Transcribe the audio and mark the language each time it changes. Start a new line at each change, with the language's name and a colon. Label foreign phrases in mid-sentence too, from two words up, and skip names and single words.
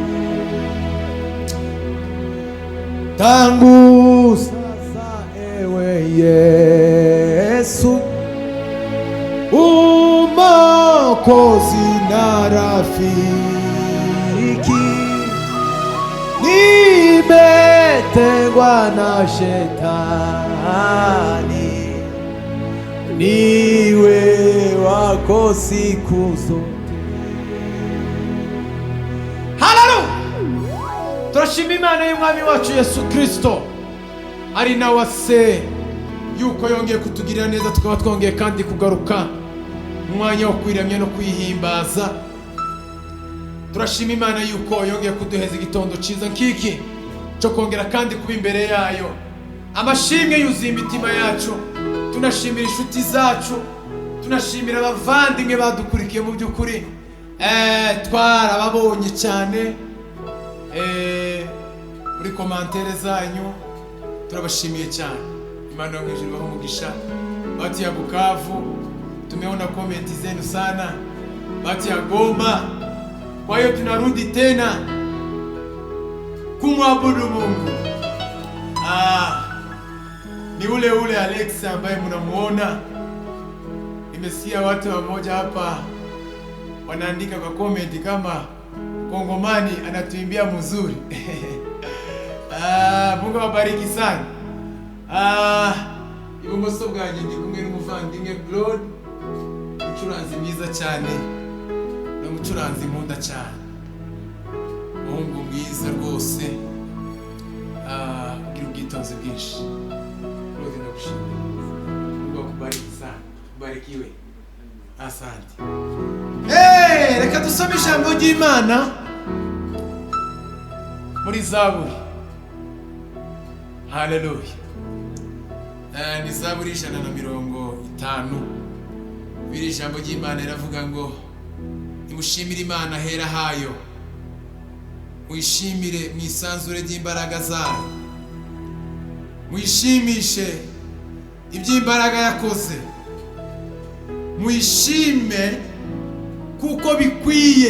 Swahili: Tangu sasa ewe Yesu, Mwokozi na rafiki, nimetengwa na shetani, niwe wako siku zote. Haleluya!
Kinyarwanda: Turashima Imana y'Umwami wacu Yesu Kristo, ari nawe se yuko yongeye kutugirira neza, tukaba twongeye kandi kugaruka umwanya wo kwiramya no kwihimbaza. Turashima Imana yuko yongeye kuduheza igitondo ciza nkiki cyo kongera kandi kuba imbere yayo. Amashimwe yuzuye imitima yacu, tunashimira inshuti zacu, tunashimira abavandimwe badukurikiye mu by'ukuri, twarababonye cyane muri komantere zanyu, turabashimiye cyane. Imana yo mwijuru ibahe umugisha.
Swahili: Watu ya Bukavu tumeona komenti zenu sana, watu ya Goma. Kwa hiyo tunarudi tena kumwabudu Mungu. Ni ule Alex ambaye mnamuona. Nimesikia watu wamoja hapa wanaandika kwa komenti kama Kongomani anatuimbia mzuri. Mungu awabariki sana.
Kinyarwanda: Ibumoso bwanjye ndi kumwe n'umuvandimwe Claude, umucuranzi mwiza cyane, n'umucuranzi nkunda cyane, umuhungu mwiza rwose, ugira ubwitonzi bwinshi. Claude ndagushimira,
Swahili: Mungu akubariki sana, ubarikiwe. Asante.
Kinyarwanda: Reka dusome ijambo ry'Imana muri Zaburi. Haleluya. Ni Zaburi 150. Biri ijambo ry'Imana riravuga ngo nimushimire Imana hera hayo, muyishimire mu isanzure ry'imbaraga zayo, muyishimishe iby'imbaraga yakoze, muyishime kuko bikwiye.